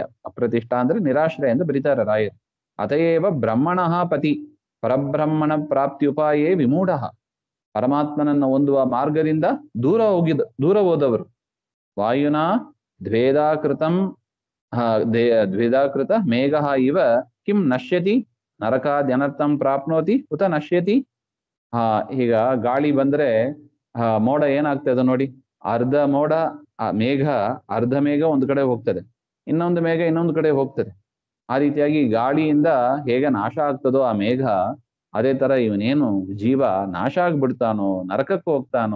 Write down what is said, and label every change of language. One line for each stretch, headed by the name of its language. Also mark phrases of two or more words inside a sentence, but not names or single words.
Kannada: ಅಪ್ರತಿಷ್ಠ ಅಂದ್ರೆ ನಿರಾಶ್ರಯ ಅಂತ ಬರೀತಾರೆ ರಾಯರು.
Sanskrit: ಅತಯೇವ ಬ್ರಹ್ಮಣಃ ಪತಿ ಪರಬ್ರಹ್ಮಣ ಪ್ರಾಪ್ತ್ಯುಪಾಯೇ ವಿಮೂಢ.
Kannada: ಪರಮಾತ್ಮನನ್ನ ಹೊಂದುವ ಮಾರ್ಗದಿಂದ ದೂರ ಹೋದವರು.
Sanskrit: ವಾಯುನಾ ದ್ವೇದಾಕೃತಂ ದ್ವೇದಾಕೃತ ಮೇಘ ಇವ ಕಿಂ ನಶ್ಯತಿ ನರಕಾದ್ಯನರ್ಥಂ ಪ್ರಾಪ್ನೋತಿ ಉತ ನಶ್ಯತಿ.
Kannada: ಈಗ ಗಾಳಿ ಬಂದ್ರೆ ಮೋಡ ಏನಾಗ್ತದೆ ನೋಡಿ, ಅರ್ಧ ಮೋಡ ಮೇಘ, ಅರ್ಧ ಮೇಘ ಒಂದು ಕಡೆ ಹೋಗ್ತದೆ, ಇನ್ನೊಂದು ಮೇಘ ಇನ್ನೊಂದು ಕಡೆ ಹೋಗ್ತದೆ. ಆ ರೀತಿಯಾಗಿ ಗಾಳಿಯಿಂದ ಹೇಗೆ ನಾಶ ಆಗ್ತದೋ ಆ ಮೇಘ, ಅದೇ ತರ ಇವನೇನು ಜೀವ ನಾಶ ಆಗ್ಬಿಡ್ತಾನೋ, ನರಕಕ್ಕೆ ಹೋಗ್ತಾನೋ.